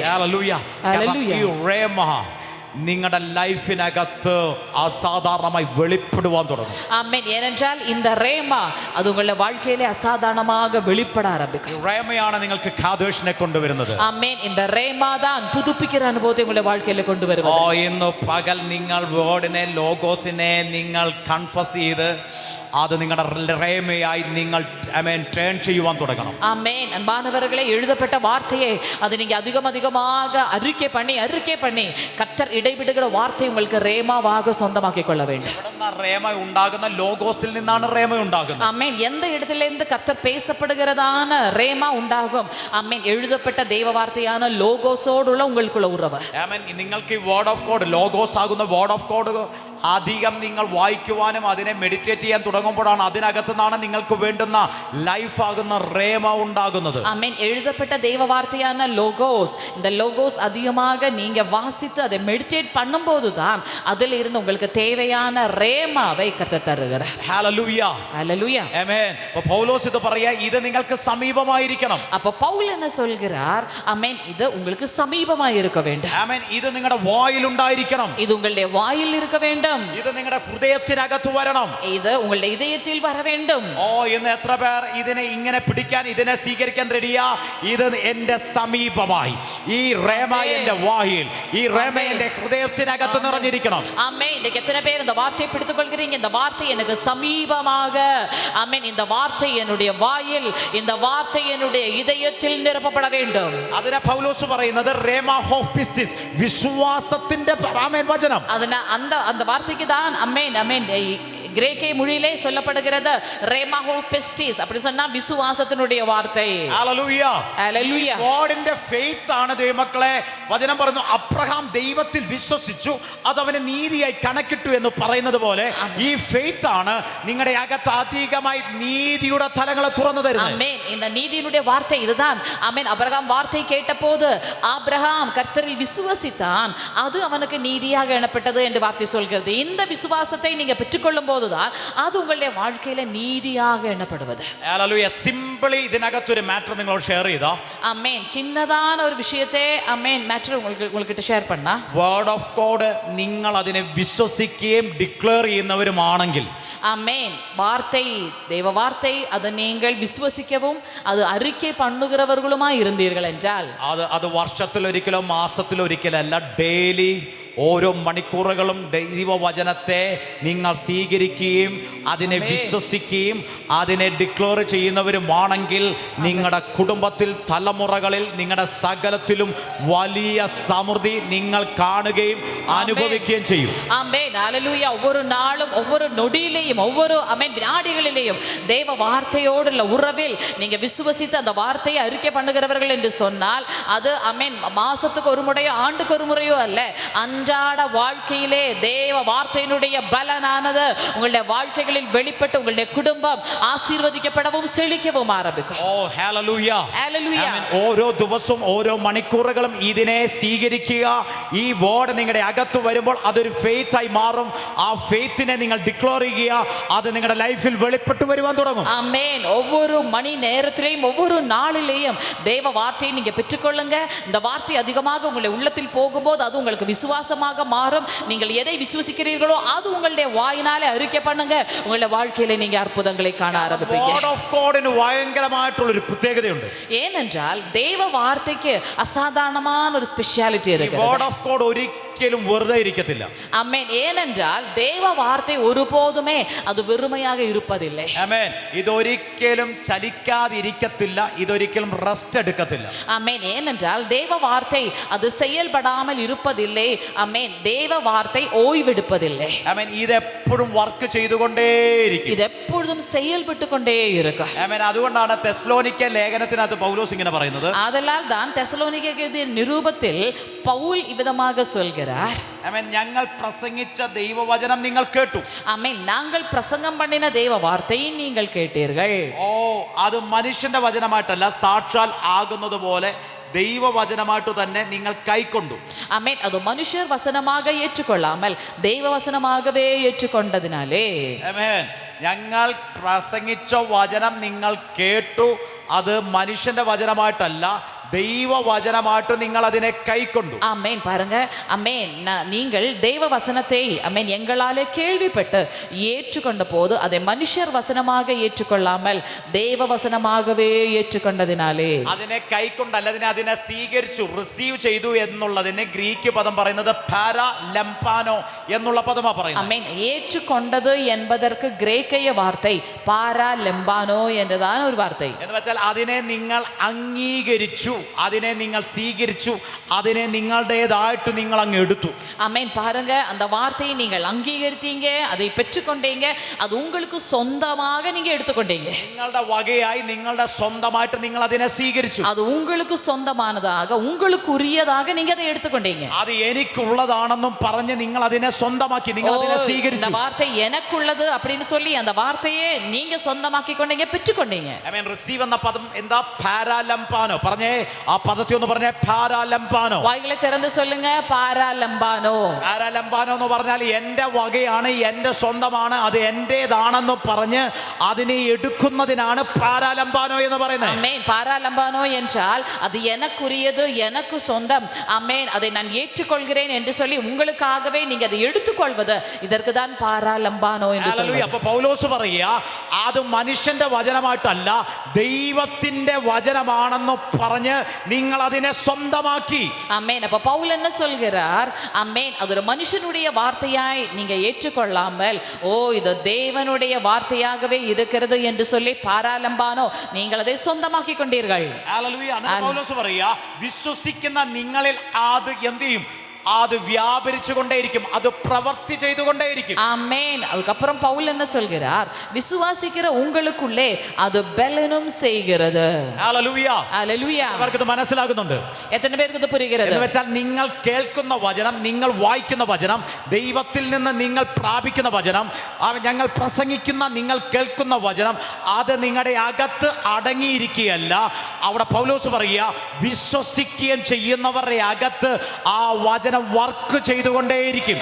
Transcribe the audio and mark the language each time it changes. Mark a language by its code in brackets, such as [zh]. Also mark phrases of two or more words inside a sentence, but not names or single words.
[ml] ഹല്ലേലൂയ. ഹല്ലേലൂയ. ഈ റേമ നിങ്ങളുടെ ലൈഫിനകത്ത് അസാധാരണമായി വെളിപ്പെടുവാൻ തുടങ്ങും. [ta] ஆமென். ஏனென்றால் இந்த ரேமா அது உங்களுடைய வாழ்க்கையிலே அசாதாரணமாக வெளிப்பட ஆரம்பிக்கும். [ml] റേമയാണ് നിങ്ങൾക്ക് കാദേശിനെ കൊണ്ടുവരുന്നത്. [ta] ஆமென். இந்த ரேமா தான் புதுப்பிக்கிற அனுபவத்தை உங்களுடைய வாழ்க்கையில கொண்டு வருவது. [ml] ഇന്ന് പകൽ നിങ്ങൾ വേർഡിനെ, ലോഗോസിനെ നിങ്ങൾ കൺഫസ് ചെയ്ത് അത് നിങ്ങളുടെ റേമയായി നിങ്ങൾ ടേൺ ചെയ്യുവാൻ തുടങ്ങണം. [ta] ஆமென். அன்பானவர்களே, எழுதப்பட்ட வார்த்தையை அது நீங்க அதிகமாக அறிக்கை பண்ணி கர்த்தர் இடைவிடுகிற வார்த்தை உங்களுக்கு ரேமாவாக சொந்தமாக்கிக் கொள்ள வேண்டும். [ml] റേമ ഉണ്ടാകുന്ന ലോഗോസിൽ നിന്നാണ് റേമ ഉണ്ടാകുന്നത്. [ta] ஆமென். எந்த இடத்திலிருந்து கர்த்தர் பேசப்படுகிறதான ரேமா உண்டாகும்? ஆமென். எழுதப்பட்ட தேவ வார்த்தையான லோகோஸோடுள்ள உங்களுக்குள்ள உறவு. [ml] ആമേൻ. നിങ്ങൾക്ക് ഈ [en] word of God, [ml] ലോഗോസ് ആകുന്ന [en] word of God [ml] അധികം നിങ്ങൾ വായിക്കുവാനും അതിനെ മെഡിറ്റേറ്റ് ചെയ്യാൻ തുടങ്ങുമ്പോഴാണ് അതിനകത്ത് നിന്നാണ് നിങ്ങൾക്ക് വേണ്ടുന്ന ലൈഫ് ആകുന്ന റേമ ഉണ്ടാകുന്നത്. [ta] ஆமென். எழுதப்பட்ட தேவ வார்த்தையான லோகோஸ், இந்த லோகோஸ் அதிகமாக நீங்க வாசித்து அதை மெடிடேட் பண்ணும்போது தான் அதில் இருந்து உங்களுக்கு தேவையான ரேமாவை கர்த்தர் தருகிறார். [ml] ഹല്ലേലൂയ, [ta] ஹல்லேலூயா. [ml] ആമേൻ. പൗലോസ് ഇത് പറയാ, ഇത് നിങ്ങൾക്ക് സമീപമായിരിക്കണം. [ta] அப்ப பவுல் என்ன சொல்கிறார்? ஆமென், இது உங்களுக்கு சமீபமாய் இருக்க வேண்டும். [ml] ആമേൻ. ഇത് നിങ്ങളുടെ വായിൽ ഉണ്ടായിരിക്കണം. [ta] இது உங்களுடைய வாயில் இருக்க வேண்டும். [ml] ഇത് നിങ്ങളുടെ ഹൃദയത്തിനകത്ത് വരണം. [ta] இது உங்களுடைய இதயத்தில் வர வேண்டும். [ml] ഇന്ന് എത്ര പേർ ഇതിനെ ഇങ്ങനെ പിടിക്കാൻ, ഇതിനെ സ്വീകരിക്കാൻ റെഡിയാ? ഇത് എന്റെ സമീപമായി, ഈ റേമ എന്റെ വായിൽ, ഈ റേമ എന്റെ ഹൃദയത്തിനകത്ത് നിറഞ്ഞിരിക്കണം. [ta] ஆமென். இன்னைக்கு எத்தனை பேர் இந்த வார்த்தையை பிடித்துக் கொள்கிறீங்க? இந்த வார்த்தை எனக்கு சமீபமாக, ஆமென், இந்த வார்த்தை என்னுடைய வாயில், இந்த வார்த்தை என்னுடைய இதயத்தில் நிரப்பப்பட வேண்டும். [ml] അതിനെ പൗലോസ് പറയുന്നത് റേമ ഓഫ് പിസ്റ്റിസ്, വിശ്വാസത്തിന്റെ ആമേൻ വചനം. [ta] அந்த வார்த்தைக்கு தான் ஆமென் கிரேக்க மொழியிலே சொல்லப்படுகிறது ரேமாஹோ பெஸ்டிஸ், அப்படி சொன்னா விசுவாசத்தினுடைய வார்த்தையை. [ml] ഹല്ലേലൂയ. ഹല്ലേലൂയ. ഈ ഗോഡിന്റെ ഫെയ്ത്ത് ആണ് ദൈവമക്കളെ. വചനം പറയുന്നു അബ്രഹാം ദൈവത്തിൽ വിശ്വസിച്ചു, അത് അവന് നീതിയായി കണക്കിട്ടു എന്ന് പറയുന്നത് പോലെ ഈ ഫെയ്ത്ത് ആണ് നിങ്ങളുടെ അകത്ത് അധികമായി നീതിയുടെ തലങ്ങളെ തുറന്നു തരുന്നത്. ആമേൻ. [ta] இந்த நீதியினுடைய வார்த்தை இதுதான். ஆமென். அபிரகாம் வார்த்தை கேட்டபோது ஆபிரகாம் கர்த்தரில் விசுவசித்தான், அது அவனுக்கு நீதியாக எண்ணப்பட்டது என்று வார்த்தை சொல்கிறது. இந்த விசுவாசத்தை நீங்க பெற்றுக்கொள்ளும் போதுதான் அது உங்களுடைய வாழ்க்கையில நீதியாக எண்ணப்படுவது. [ml] ഹല്ലേലൂയ. സിംപിളി ഇതിനകത്തൊരു മാറ്റർ നിങ്ങളോട് ഷെയർ ചെയ്താ. [ta] ஆமென். சின்னதான ஒரு விஷயத்தை ஆமென் மேட்டர் உங்ககிட்ட ஷேர் பண்ணா, [en] word of God [ml] നിങ്ങൾ അതിനെ വിശ്വസിക്കുകയും ഡിക്ലെയർ ചെയ്യുന്നവരുമാണെങ്കിൽ, [ta] ஆமென், வார்த்தை தேவ வார்த்தை அதை நீங்கள் விசுவசிக்கவும் அது அறிக்கை பண்ணுகிறவர்களுமாய் இருந்தீர்கள் என்றால், [ml] അത് വർഷത്തിലൊരിക്കലോ മാസത്തിലൊരിക്കലല്ല, ഡെയിലി ഓരോ മണിക്കൂറുകളും ദൈവവചനത്തെ നിങ്ങൾ സ്വീകരിക്കുകയും അതിനെ വിശ്വസിക്കുകയും അതിനെ ഡിക്ലെയർ ചെയ്യുന്നവരുമാണെങ്കിൽ നിങ്ങളുടെ കുടുംബത്തിൽ തലമുറകളിൽ നിങ്ങളുടെ സകലത്തിലും വലിയ സമൃദ്ധി നിങ്ങൾ കാണുകയും അനുഭവിക്കുകയും ചെയ്യും. [ta] ஆமென். ஹல்லேலூயா. ஒவ்வொரு நாளும் ஒவ்வொரு நொடியிலேயும் ஒவ்வொரு ஆமென் வினாடிகளிலேயும் தேவ வார்த்தையோடுள்ள உறவில் நீங்க விசுவசித்து அந்த வார்த்தையை அறிக்கை பண்ணுகிறவர்கள் என்று சொன்னால், அது ஆமென் மாசத்துக்கு ஒரு முறையோ ஆண்டுக்கு ஒரு முறையோ அல்ல, அன்றாட வாழ்க்கையிலே தேவ வார்த்தையினுடைய பலனானது உங்களுடைய வாழ்க்கைகளில் வெளிப்பட்டு உங்களுடைய குடும்பம் [ml] ആശീർവദിക്കപ്പെടவும் സെഴിക്കവും ആരംഭിക്കും. ഓ ഹല്ലേലൂയ. ഹല്ലേലൂയ. ആമേൻ. ഓരോ ദിവസവും ഓരോ മണിക്കൂറുകളും ഇതിനെ സ്വീകരിക്കുക. ഈ വേർഡ് നിങ്ങളുടെ അകത്ത് വരുമ്പോൾ അതൊരു ഫെയ്ത്ത് ആയി മാറും. ആ ഫെയ്ത്തിനെ നിങ്ങൾ ഡിക്ലെയർ ചെയ്യുക, അത് നിങ്ങളുടെ ലൈഫിൽ വെളിപ്പെട്ടു വരുവാൻ തുടങ്ങും. [ta] ஆமென். ஒவ்வொரு மணி நேரத்திலேயும் ஒவ்வொரு நாளிலேயும் தேவ வார்த்தையை நீங்க பெற்றுக்கொள்ளுங்க. இந்த வார்த்தை அதிகமாக உங்களுடைய உள்ளத்தில் போகும்போது அது உங்களுக்கு விசுவாசமாக மாறும். நீங்கள் எதை விசுவசிக்கிறீர்களோ அது உங்களுடைய வாயினாலே அறிக்கை பண்ணுங்க. உங்களுடைய வாழ்க்கையில நீங்க அற்புதங்களை காண ஆரம்பிப்பீங்க. [en] word of God [ml] ഭയങ്കരമായിട്ടുള്ള ഒരു പ്രത്യേകതയുണ്ട്. [ta] ஏனென்றால் தேவ வார்த்தைக்கு அசாதாரணமான ஒரு ஸ்பெஷாலிட்டி இருக்கு. [en] word of God [ml] ഒരിക്കലും വെറുതെ ഇരിക്കത്തില്ല. [ta] ஆமென். ஏனென்றால் தேவ வார்த்தை ஒருபோதுமே அது வெறுமையாக இருப்பதில்லை. [ml] ആമേൻ. ഇതൊരിക്കലും ചലിക്കാതിരിക്കത്തില്ല, ഇതൊരിക്കലും റെസ്റ്റ് എടുക്കത്തില്ല. [ta] ஆமென். ஏனென்றால் தேவ வார்த்தை அது செயல்படாமல் இருப்பதில்லை. ஆமென். தேவ வார்த்தை ஓய்வெடுப்பதில்லை. [ml] ആമേൻ. ഇതെപ്പോഴും വർക്ക് ചെയ്തുകൊണ്ടേയിരിക്കും. [ta] இது எப்பொழுதும் செயல்பட்டு கொண்டே இருக்கும். [ml] ആമേൻ. അതുകൊണ്ടാണ് തെസ്സലോനിക്ക ലേഖനത്തിനകത്ത് പൗലോസ് ഇങ്ങനെ പറയുന്നത്. [ta] ஆதலால் தான் தெசலோனிக்கேயர் நிருபத்தில் பவுல் இவ்விதமாக சொல்கிறார். [ml] ആമേൻ. ഞങ്ങൾ പ്രസംഗിച്ച ദൈവവചനം നിങ്ങൾ കേട്ടു. [ta] ஆமென். நாங்கள் பிரசங்கம் பண்ணின தேவ வார்த்தையை நீங்கள் கேட்டீர்கள். [ml] ഓ, അത് മനുഷ്യന്റെ വചനമായിട്ടല്ല, സാക്ഷാൽ ആകുന്നത് പോലെ ദൈവവചനമായിട്ട് തന്നെ നിങ്ങൾ കൈക്കൊണ്ടു. [ta] ஆமென். அது மனுஷர் வசனமாக ஏற்றுக்கொள்ளாமல் தெய்வ வசனமாகவே ஏற்றுக்கொண்டதினாலே, [ml] ആമേൻ, ഞങ്ങൾ പ്രസംഗിച്ച വചനം നിങ്ങൾ കേട്ടു, അത് മനുഷ്യന്റെ വചനമായിട്ടല്ല, ദൈവവചനമായിട്ട് നിങ്ങൾ അതിനെ കൈക്കൊണ്ടു. [ta] ஆமென். பாருங்க, ஆமென், நீங்கள் தெய்வ வசனத்தை ஆமென் எங்களாலே கேள்விப்பட்டு ஏற்றுக்கொண்ட போது அதை மனுஷர் வசனமாக ஏற்றுக்கொள்ளாமல் தெய்வ வசனமாகவே ஏற்றுக்கொண்டதினாலே, [ml] അതിനെ കൈക്കൊണ്ടല്ല, അതിനെ സ്വീകരിച്ചു, റിസീവ് ചെയ്തു എന്നുള്ളതിന് ഗ്രീക്ക് പദം പറയുന്നത് പാരാലംപാനോ എന്നുള്ള പദമാ പറയുന്നത്. [ta] ஆமென். ஏற்றுக்கொண்டது என்பதற்கு கிரேக்கைய வார்த்தை பாராலெம்பானோ என்றதான ஒரு வார்த்தை. [ml] എന്ന് വെച്ചാൽ അതിനെ നിങ്ങൾ അംഗീകരിച്ചു, അതിനെ നിങ്ങൾ സ്വീകരിച്ചു, അതിനെ നിങ്ങളുടേതായിട്ട് നിങ്ങൾ അങ്ങ് എടുത്തു. [ta] ஆமென். பாருங்க, அந்த வார்த்தையை நீங்கள் அங்கீகரித்தீங்க, அதை பெற்றுக்கொண்டீங்க, அது உங்களுக்கு சொந்தமாக நீங்க எடுத்துக்கொண்டீங்க. [ml] നിങ്ങളുടെ വകയായി, നിങ്ങളുടെ സ്വന്തമായിട്ട് നിങ്ങൾ അതിനെ സ്വീകരിച്ചു. [ta] அது உங்களுக்கு சொந்தமானதாக, உங்களுக்கு உரியதாக நீங்க அதை எடுத்துக்கொண்டீங்க. [ml] അത് എനിക്കുള്ളതാണെന്നും പറഞ്ഞ് നിങ്ങൾ അതിനെ സ്വന്തമാക്കി, നിങ്ങൾ അതിനെ [ta] இந்த [ml] സ്വീകരിച്ചു. [ta] வார்த்தை எனக்குள்ளது அப்படின்னு சொல்லி அந்த வார்த்தையை நீங்க சொந்தமாக்கி கொண்டீங்க, பெற்றுக்கொண்டீங்க. [en] I mean, [ml] receive എന്ന പദം എന്താ? പാരാലംപാനോ. പറഞ്ഞേ, ആ പദത്തെ ഒന്ന് പറഞ്ഞേ, പാരാലംപാനോ. [ta] வாய்களை திறந்து சொல்லுங்க, பாராலம்பானோ. [ml] പാരാലംപാനോ എന്ന് പറഞ്ഞാൽ എൻ്റെ വകയാണ്, എൻ്റെ സ്വന്തമാണ്, അത് എൻ്റേതാണെന്ന് പറഞ്ഞ് അതിനെ എടുക്കുന്നതിനാണ് പാരാലംപാനോ എന്ന് പറയുന്നത്. [ta] ஆமென். பாராலம்பானோ என்றால் அது எனக்குரியது, எனக்கு சொந்தம். ஆமென். அதை நான் ஏற்றுக்கொள்கிறேன் என்று சொல்லி உங்களுக்காகவே நீங்க அதை எடுத்துக்கொள்வது, இதற்கு தான் பாராலம்பானோ என்று சொல்லுவது. [ml] അപ്പൊ പൗലോസ് പറയുക, അത് മനുഷ്യന്റെ വചനമായിട്ടല്ല, ദൈവത്തിന്റെ വചനമാണെന്ന് പറഞ്ഞ് നിങ്ങൾ അതിനെ സ്വന്തമാക്കി. [ta] ஆமென். அப்ப பவுல் என்ன சொல்கிறார்? ஆமென். அது ஒரு மனுஷனுடைய வார்த்தையாய் நீங்க ஏற்றுக்கொள்ளாமல், ஓ இது தேவனுடைய வார்த்தையாகவே இருக்கிறது என்று சொல்லி பாராலம்பானோ நீங்கள் அதை சொந்தமாக்கி கொண்டீர்கள். [ml] ഹല്ലേലൂയ. പൗലോസ് പറയുക, വിശ്വസിക്കുന്ന നിങ്ങളിൽ അത് എന്ത് ചെയ്യും? അത് വ്യാപരിച്ചു കൊണ്ടേയിരിക്കും, അത് പ്രവർത്തി ചെയ്തുകൊണ്ടേയിരിക്കും. [ta] ஆமென். அதுக்கப்புறம் பவுல் என்ன சொல்கிறார்? விசுவாசிக்கிற உங்களுக்குள்ளே அது பலனும் செய்கிறது. [ml] ഹല്ലേലൂയ. [ta] ஹalleluya. [ml] അവർക്ക് ഇത് മനസ്സിലാകുന്നുണ്ട്. എത്ര പേർക്ക് ഇത് പുരിகிறது? എന്ന് വെച്ചാൽ നിങ്ങൾ കേൾക്കുന്ന വചനം, നിങ്ങൾ വായിക്കുന്ന വചനം, ദൈവത്തിൽ നിന്ന് നിങ്ങൾ പ്രാപിക്കുന്ന വചനം, ഞങ്ങൾ പ്രസംഗിക്കുന്ന, നിങ്ങൾ കേൾക്കുന്ന വചനം, അത് നിങ്ങളുടെ അകത്ത് അടങ്ങിയിരിക്കുകയല്ല. അവിടെ പൗലോസ് പറയുക, വിശ്വസിക്കുകയും ചെയ്യുന്നവരുടെ അകത്ത് ആ വചനം വർക്ക് ചെയ്തുകൊണ്ടേയിരിക്കും.